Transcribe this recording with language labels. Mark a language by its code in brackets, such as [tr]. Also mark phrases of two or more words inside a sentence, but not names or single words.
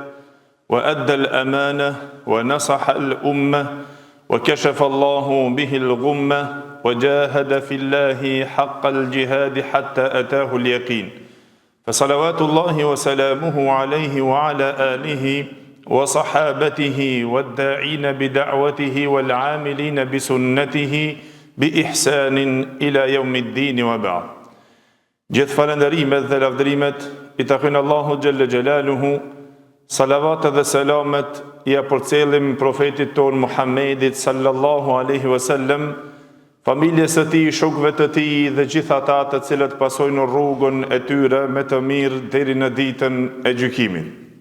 [ar] وأدى الأمانة ونصح الأمة وكشف الله به الغمة وجاهد في الله حق الجهاد حتى أتاه اليقين فصلوات الله وسلامه عليه وعلى آله وصحابته والداعين بدعوته والعاملين بسنته بإحسان إلى يوم الدين وبعد جث [sq] falënderimet dhe lavdërimet I takojnë Allahu xhalla xjalaluhu. Salavat dhe selamet ja përcjellim profetit ton Muhammedit [ar] صلى الله عليه وسلم, [sq] familjes së tij, shokëve të tij dhe gjithë ata të cilët pasojnë rrugën e tyre me të mirë deri në ditën e gjykimit.